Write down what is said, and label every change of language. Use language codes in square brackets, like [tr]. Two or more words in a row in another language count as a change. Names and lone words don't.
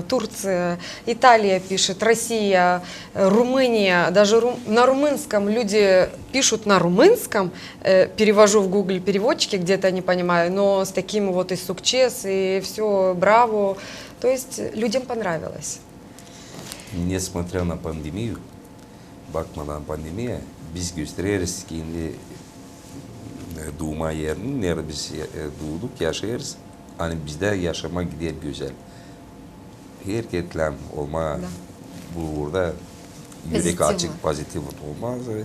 [ru] Турция, Италия пишет, Россия, Румыния, даже на румынском люди пишут на румынском, перевожу в Google переводчики, где-то не понимаю, но с таким вот и сукчес, и все, браво, то есть людям понравилось. Nесмотря на пандемию, [gag] bakmadan pandemiye, biz gösteririz kendi doğma yerini, nerede biz doğduk, yaşayırız. Hani bizde yaşamak gider güzel. Herketle olma, burada yürek açık, pozitif olmaz.